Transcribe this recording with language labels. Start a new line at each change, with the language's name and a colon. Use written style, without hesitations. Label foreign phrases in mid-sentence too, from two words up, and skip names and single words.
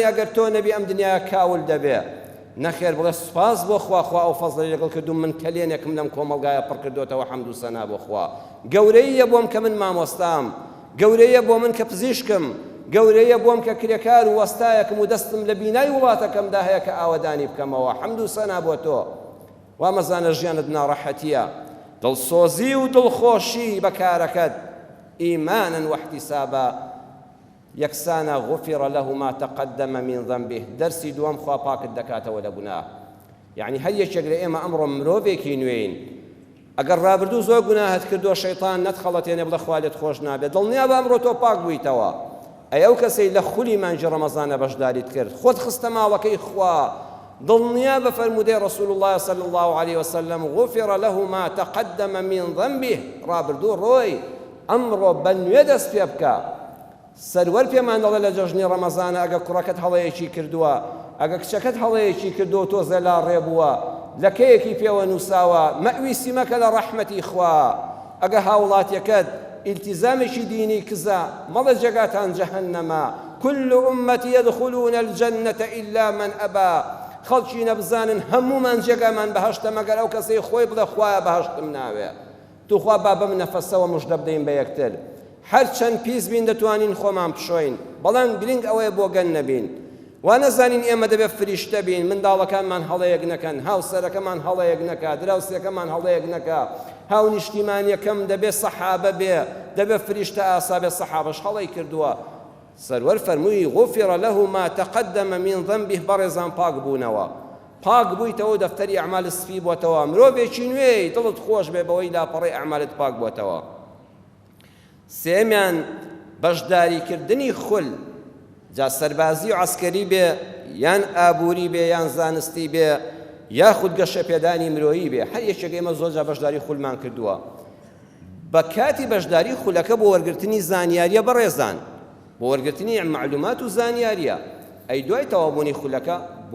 Central Kurdish: ئەگەر تۆ نەبی ئەم دنیاە کاول دەبێ نەخێر بڵێ سوپاس بۆ خوا ئەو فەزڵی لەگەڵ کردوم من کەلێنێکم لەم کۆمەڵگایە پڕ کردوتەوە حەمد و سەنا بۆ خوا گەورەیە بۆم کە من مامۆستام گەورەیە بۆ من کە پزیشکم گەورەیە بۆم کە کرێکار و وەستایەکم و دەستم لە بینای وڵاتەکەمدا هەیە کە ئاوەدانی بکەمەوە حەمد و سەنا بۆ تۆ وا مەزانە ژیانت ناڕەحەتیە دڵسۆزی و دڵخۆشی بە کارەکەت
Arabic: ئیمانن واحتسابا
Central Kurdish: یەکسانە
Arabic: غفر له ما تقدم من ذنبه
Central Kurdish: دەرسی دووەم خوا پاکت دەکاتەوە لە گوناه یعنی هەر یەکێک لە ئێمە ئەمڕۆ مرۆڤێکی نوێین ئەگەر ڕابردوو زۆر گوناهت کردووە شەیطان نەتخەڵەتێنێ بڵێ خوا لێت خۆش نابێت دڵنیا بە ئەمڕۆ تۆ پاک بوویتەوە ئەو کەسەی لە خولی مانجی ڕەمەزانە بەشداریت کرد خۆت خستە ماوەکەی خوا دڵنیا بە فەرمودەی
Arabic: رسول الله صلی الله عليه وسلم غفر له ما تقدم من ذنبه
Central Kurdish: ڕابردوو ڕۆی ئەمڕۆ بە نوێ دەست پێ بکە سەروەر پێمان دەڵێ لە جەژنی ڕەمەزانە ئەگە کوڕەکەت هەڵەیەکی کردووە ئەگە کچەکەت هەڵەیەکی کردووە تۆ زەلا ڕێبووە لەکەیەکی پێوە نووساوە مەویستی مەکە لە ڕەحمەتی خوا ئەگە هاوڵاتیەکەت ئیلتیزامێکی دینی کزە مەڵە جێگاتان جەهەنەمە
Arabic: كل أمتي يدخلون الجنة إلا من أبى
Central Kurdish: خەڵکی نەبزانن هەمومان جێگامان بەهەشتە مەگەر ئەو کەسەی خۆی بڵێ خوایە بەهەشتم ناوێ توخوا با بەم نەفەسەوە موژدە بدەین بە یەکتر هەرچەند پیس بین دەتوانین خۆمان بشۆین بەڵام گرنگ ئەوەیە بۆ گەن نەبین وا نەزانین ئێمە دەبێت فریشتە بین منداڵەکانمان هەڵەیەک نەکەن هاوسەرەکەمان هەڵەیەک نەکا دراوسێکەمان هەڵەیەک نەکا هاو نیشتیمانیەکەم دەبێت سەحابە بێ دەبێت فریشتە ئاسا بێ سەحابەش هەڵەی کردووە سەروەر فەرمووی
Arabic: غفر له ما تقدم من ذنبه
Central Kurdish: بەڕێزان پاک بوونەوە پاک بوویتەوە دەفتەری ئەعمال سپی بۆتەوە مرۆڤێکی نوێی دڵت خۆش بێ بەوەی لاپەڕی ئەعمالت پاک بۆتەوە سێمیان بەشداریکردنی خول جا سەربازی و عەسکەری بێ یان ئابووری بێ یان زانستی بێ یاخود گەشەپێدانی مرۆیی بێ هەر یەکێک ئێمە زۆرجار بەشداری خولمان کردووە بە کاتی بەشداری خولەکە بۆ وەرگرتنی زانیاریە بەڕێزان بۆ وەرگرتنی معلومات و زانیاریە ئەی دوای تەوابوونی خولەکە بۆ